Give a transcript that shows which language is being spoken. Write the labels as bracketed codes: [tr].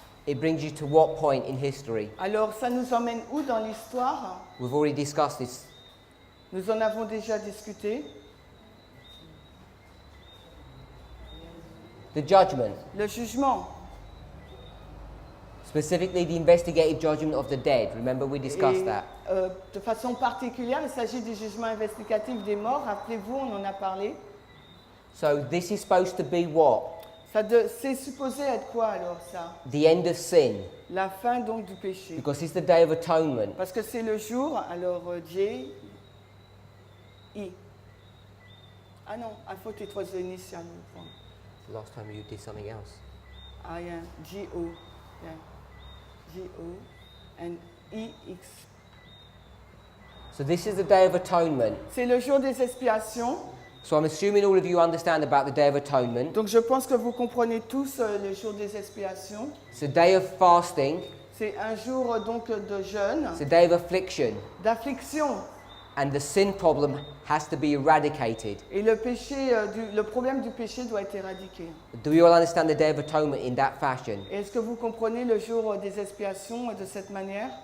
[en] It brings you to what point in history? [fr] Alors, ça nous emmène où dans l'histoire? [en] We've already discussed this. [fr] Nous en avons déjà discuté. [en] The judgment, [fr] Le jugement. [en] specifically the investigative judgment of the dead. Remember we discussed [fr] Et, [en] that. [fr] de façon particulière, il s'agit du jugement investigatif des morts. Rappelez-vous, on en a parlé. [en] So this is supposed to be what? [fr] C'est supposé être quoi alors ça? [en] The end of sin. [fr] La fin donc du péché. [en] Because it's the Day of Atonement. [fr] Parce que c'est le jour, alors J, I. Ah non, [en] I thought it was the initial form. The last time you did something else. Ah yeah, G-O. Yeah. G-O and I-X. So this is the Day of Atonement. [fr] C'est le jour des expiations. [en] So I'm assuming all of you understand about the Day of Atonement. [fr] Donc je pense que vous comprenez tous le jour des expiations. [en] It's a day of fasting. [fr] C'est un jour donc de jeûne, [en] It's a day of affliction. [fr] d'affliction. [en] And the sin problem has to be eradicated. [fr] Et le péché, le problème du péché doit être éradiqué. [en] Do we all understand the Day of Atonement in that fashion? [fr] Et est-ce que vous comprenez le jour des expiations de cette manière?